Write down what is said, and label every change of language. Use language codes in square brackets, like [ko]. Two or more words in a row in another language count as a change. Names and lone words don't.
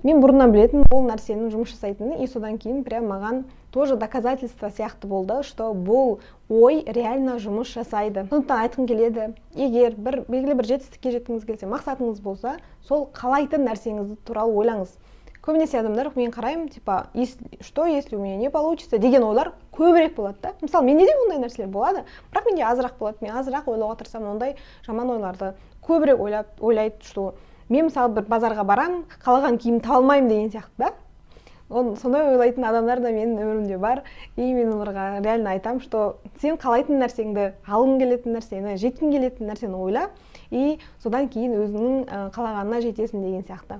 [kk] Мен бұрыннан білетін ол нәрсенің жұмыс жасайтынын, и содан кейін прям маған [ru] тоже доказательство [kk] сияқты болды, что бұл ой реально жұмыс жасайды. Сондықтан айтқым келеді, егер белгілі бір жетістікке жеткіңіз келсе, мақсатыңыз болса, сол қалайтын нәрсеңіз туралы ойлаңыз. Көбінесе адамдар мен қараймын, [ru] типа, что если у меня не получится [kk] деген ойлар көбірек болады да. Мысалы, менде де ондай нәрселер болады, бірақ менде азырақ болады. Мен азырақ ойлауға тырысам, ондай жаман ойларды көбірек ойлайды, что мен мысалы бір базарға барам, қалаған киім таба алмаймын деген сияқты да. Сондай ойлайтын адамдар да менің өмірімде бар, и мен оларға реально айтам, что сен қалайтын нәрсеңді, алғың келетін нәрсені, жеткің келетін нәрсені ойла, и содан кейін өзіңнің қалағанына жетесің деген сияқты.